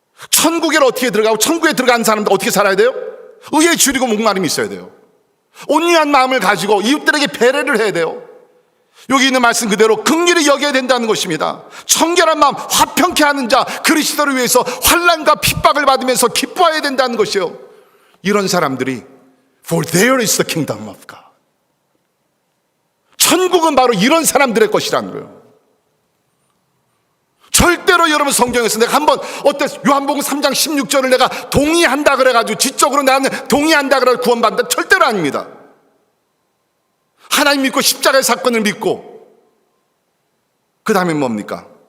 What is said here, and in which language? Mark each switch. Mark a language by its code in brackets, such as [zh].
[ko] 천국에 어떻게 들어가고 천국에 들어가는 사람들 어떻게 살아야 돼요? 의에 줄이고 목마름이 있어야 돼요. 온유한 마음을 가지고 이웃들에게 배려를 해야 돼요. 여기 있는 말씀 그대로 긍휼히 여겨야 된다는 것입니다. 청결한 마음, 화평케 하는 자, 그리스도를 위해서 환난과 핍박을 받으면서 기뻐해야 된다는 것이요. 이런 사람들이 [en] For there is the kingdom of God. [ko] 천국은 바로 이런 사람들의 것이라는 거예요. 절대로 여러분 성경에서 내가 한번 요한복음 3장 16절을 내가 동의한다 그래가지고 지적으로 나는 동의한다 그래가지고 구원받는다, 절대로 아닙니다. 하나님 믿고 십자가의 사건을 믿고 그 다음에 뭡니까?